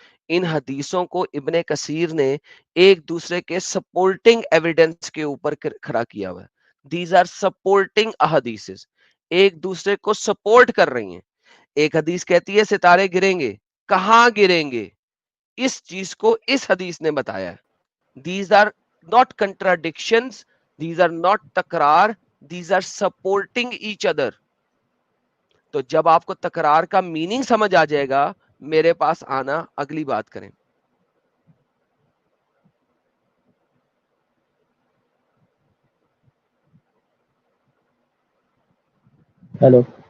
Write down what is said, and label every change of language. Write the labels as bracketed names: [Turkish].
[Urdu] ان حدیثوں کو ابن کثیر نے ایک دوسرے کے سپورٹنگ ایویڈنس کے اوپر کھڑا کیا ہوا ہے. [English] these are supporting [Urdu] احادیث، ایک دوسرے کو سپورٹ کر رہی ہیں. ایک حدیث کہتی ہے ستارے گریں گے، کہاں گریں گے؟ اس چیز کو اس حدیث نے بتایا ہے. [English] These are not contradictions, these are not تکرار, these are supporting each other. [Urdu] تو جب آپ کو تکرار کا میننگ سمجھ آ جائے گا، میرے پاس آنا، اگلی بات کریں. [English] hello